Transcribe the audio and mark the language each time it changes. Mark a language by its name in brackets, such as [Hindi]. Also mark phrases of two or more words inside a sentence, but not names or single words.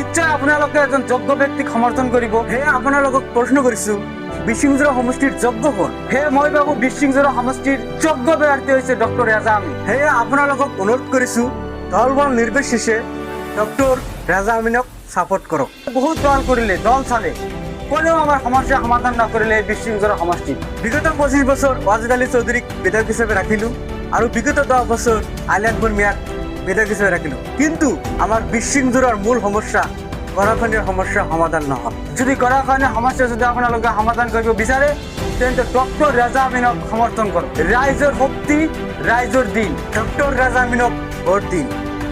[Assamese] নিশ্চয় আপোনালোকে এজন যোগ্য ব্যক্তিক সমৰ্থন কৰিব। সেয়ে আপোনালোকক প্ৰশ্ন কৰিছো, বিশৃংখল সমষ্টিৰ যোগ্য কোন? সেয়ে মই ভাবো বিশৃংখল সমষ্টিৰ যোগ্য প্ৰাৰ্থী হৈছে ডক্টৰ ৰেজা আমিন। সেয়ে আপোনালোকক অনুৰোধ কৰিছো, দল বল নিৰ্বিশেষে ডক্টৰ ৰেজা আমিনক সাপোর্ট করক। [Bangla] বহুত দল করিলে, দল চালে, কোনেও আমার সমস্যা সমাধান না করিলে বিশৃংখল সমষ্টি। বিগত 25 বছর ওয়াজিদ আলী চৌধুরীক বিধায়ক হিসেবে রাখিলো আর বিগত 10 বছর আলী আকবর মিয়াক বিধায়ক হিসেবে রাখিলো, কিন্তু আমার [Assamese] বিশৃংখলৰ মূল সমস্যা গৰাখহনীয়াৰ সমস্যা সমাধান নহল। যদি গৰাখহনীয়াৰ সমস্যা যদি আপোনালোকে সমাধান কৰিব বিচাৰে তেন্তে ডক্টৰ ৰেজা আমিনক সমৰ্থন কৰক। ৰাইজৰ শক্তি, ৰাইজৰ দিন, ডক্টৰ ৰেজা আমিনক ভোট দিন।